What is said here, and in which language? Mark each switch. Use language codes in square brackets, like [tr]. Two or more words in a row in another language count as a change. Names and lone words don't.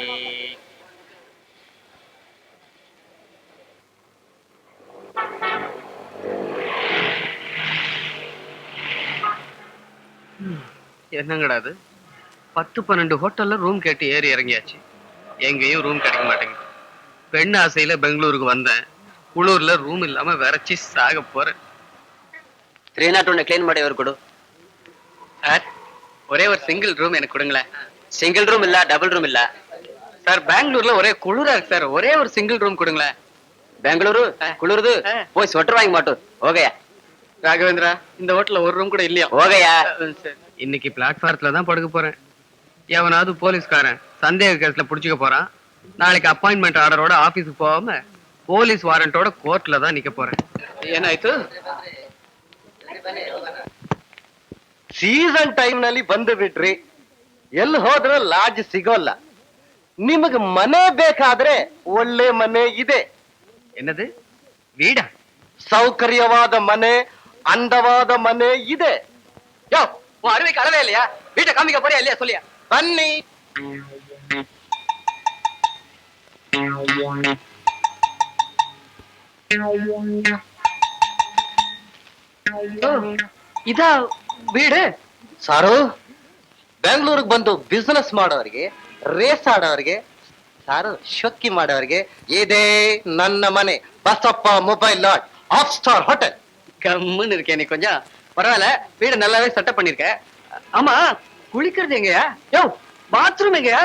[ta] என்னங்கடா அது 10-12 ஹோட்டல்ல ரூம் கேட்டு ஏறி இறங்கியாச்சு, எங்கேயும் ரூம் கிடைக்க மாட்டேங்குது. பெண் ஆசையில பெங்களூருக்கு வந்தேன், குளூர்ல ரூம் இல்லாம விரைச்சி சாக போறேன். [kn] 301 கிளீன் ಮಾಡಿ ಅವರು ಕೊಡು. [ta] சார் ஒரே ஒரு சிங்கிள் ரூம் எனக்கு கொடுங்களேன். [kn] ಸಿಂಗಲ್ ರೂಮ್ ಇಲ್ಲ, ಡಬಲ್ ರೂಮ್ ಇಲ್ಲ. [ta] சார் பெங்களூர்ல ஒரே குளிரா இருக்கு சார், ஒரே ஒரு சிங்கிள் ரூம் கொடுங்களேன். ಬೆಂಗಳೂರು ಕುಳಿರ್ದು போய் ஸ்வெட்டர் வாங்கி மாட்டோம். ಹೋಗಯ್ಯ. ராகவேந்திரா, இந்த ஹோட்டல்ல ஒரு ரூம் கூட இல்லையா? [kn] ಹೋಗಯ್ಯ. [ta] இன்னைக்கு பிளாட்ஃபாரத்துல தான் படுக்க போறேன். எவனாவது போலீஸ்காரன் சந்தேக கேஸ்ல புடிச்சுக்க போறான். நாளைக்கு அப்பாயின்மெண்ட் ஆர்டரோட ஆபீஸுக்கு போகாம போலீஸ் வாரண்டோட கோர்ட்ல தான் நிக்க போறேன். [kn] ಏನಾಯ್ತು? [en] season time [kn] ನಲ್ಲಿ ಬಂದು ಬಿಟ್ರಿ, ಎಲ್ಲಿ ಹೋದ್ರೂ ಲಾಡ್ಜ್ ಸಿಗೋಲ್ಲ. ನಿಮಗೆ ಮನೆ ಬೇಕಾದ್ರೆ ಒಳ್ಳೆ ಮನೆ ಇದೆ. [ta] என்னது வீடா? [kn] ಸೌಕರ್ಯವಾದ ಮನೆ, ಅಂದವಾದ ಮನೆ ಇದೆ. [ta] யோ, உன் அருமைக்கு அளவே இல்லையா? வீட்டை காமிக்க போறியா இல்லையா சொல்லியா? [kn] ಬನ್ನಿ. [ta] இதா வீடு? [kn] ಸಾರು, ಬೆಂಗಳೂರಿಗೆ ಬಂದು ಬಿಸ್ನೆಸ್ ಮಾಡೋರಿಗೆ, ರೇಸ್ ಆಡೋರಿಗೆ, ಸಾರು ಶೊಕ್ಕಿ ಮಾಡೋರಿಗೆ ಇದೇ ನನ್ನ ಮನೆ. ಬಸಪ್ಪ ಮೊಬೈಲ್ ಲಾಟ್, [en] half star hotel. [ta] கம்முன்னு இருக்கேன் நீ கொஞ்சம். பரவாயில்ல, வீடு நல்லாவே செட்டப் பண்ணிருக்க. ஆமா, குளிக்கிறது எங்கயா? யோ, பாத்ரூம் எங்கயா?